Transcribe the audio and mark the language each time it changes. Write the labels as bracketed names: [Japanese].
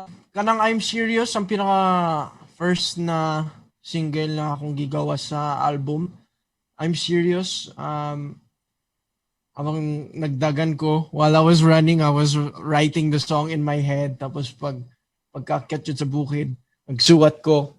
[Cebuano] Kanang I'm Serious ang pinaka first na single na akong gigawas sa album. [English] I'm Serious. [Cebuano] Abang nagdagan ko, [English] while I was running, I was writing the song in my head. [Cebuano] Tapos pagkaakyat yun sa bukid, nagsuwat ko.